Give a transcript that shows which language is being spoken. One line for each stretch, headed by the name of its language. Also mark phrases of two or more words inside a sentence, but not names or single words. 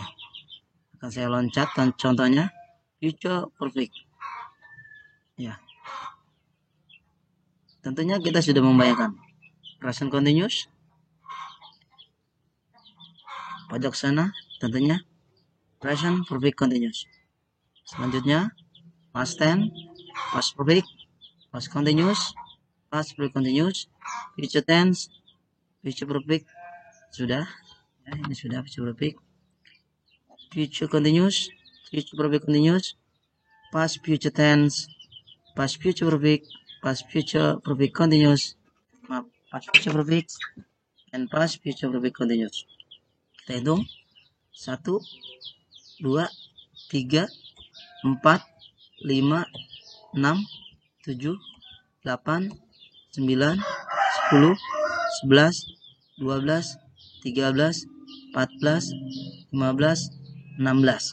Indonesian: Akan saya loncat dan contohnya
English: future perfect.
Indonesian: Ya. Tentunya kita sudah membayangkan
English: present continuous.
Indonesian: Pojok sana tentunya
English: present perfect continuous. Selanjutnya past tense, past perfect, past continuous, past perfect continuous, future tense, future perfect.
Indonesian: Sudah. Ya, ini sudah
English: future perfect. Future continuous, future perfect continuous, past future tense, past future perfect, past future perfect continuous, past future perfect, and past future perfect continuous.
Indonesian: Kita hitung 1, 2, 3, 4, 5, 6, 7, 8, 9, 10, 11, 12, 13, 14, 15, 16.